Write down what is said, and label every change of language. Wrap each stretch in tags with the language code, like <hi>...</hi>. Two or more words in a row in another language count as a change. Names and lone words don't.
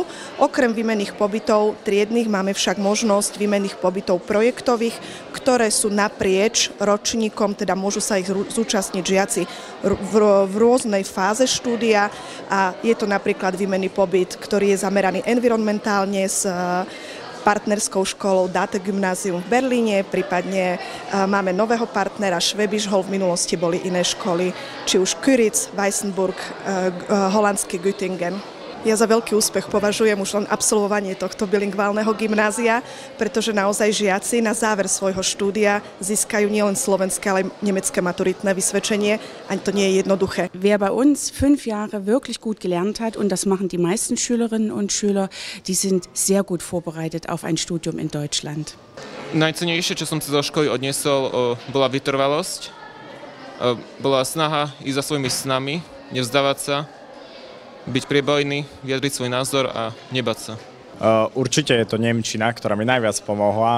<sk>Okrem výmenných pobytov triednych máme však možnosť výmenných pobytov projektových, ktoré sú naprieč ročníkom, teda môžu sa ich zúčastniť žiaci v rôznej fáze štúdia a je to napríklad výmenný pobyt, ktorý je zameraný environmentálne s partnerskou školou Date Gymnázium v Berlíne, prípadne máme nového partnera Schwäbisch Hall, v minulosti boli iné školy, či už Köritz, Weissenburg, holandský Göttingen. Ja za veľký úspech považujem už len absolvovanie tohto bilingválneho gymnázia, pretože naozaj žiaci na záver svojho štúdia získajú nielen slovenské, ale aj nemecké maturitné vysvedčenie. Ani to nie je jednoduché.</sk> <de>Wer bei uns 5 Jahre wirklich gut gelernt hat, und das machen die meisten Schülerinnen und Schüler, die sind sehr gut vorbereitet auf ein Studium in Deutschland.</de> <sk>Najcennejšie, čo som si zo školy odniesol, bola vytrvalosť bola snaha ísť za svojimi snami, nevzdávať sa, byť priebojný, vyjadriť svoj názor a nebať sa. Určite je to nemčina, ktorá mi najviac pomohla.</sk>